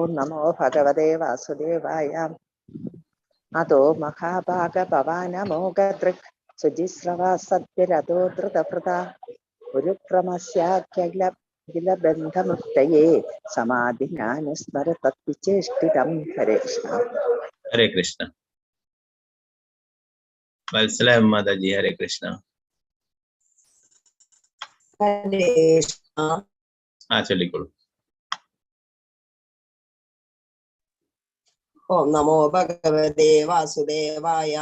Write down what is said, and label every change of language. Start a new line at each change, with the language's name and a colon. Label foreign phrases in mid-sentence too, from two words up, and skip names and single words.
Sanskrit: ഓം നമോ ഭഗവതേ വാസുദേവായ. അധോ മഹാഭാഗ ഭവാൻ മോഹദൃക് ശുചിശ്രവാ സത്യരഥോ ധൃതവ്രതഃ ഉരുക്രമസ്യാഖില ബന്ധമുക്തയേ സമാധിനാനുസ്മര തദ്വിചേഷ്ടിതം. ഹരേ കൃഷ്ണ. ഹരേ കൃഷ്ണ. Valsala Mataji, हरे कृष्ण. हरे कृष्ण.
Malayalam: Chollikolu.
Sanskrit: ओं नमो भगवते वासुदेवाय.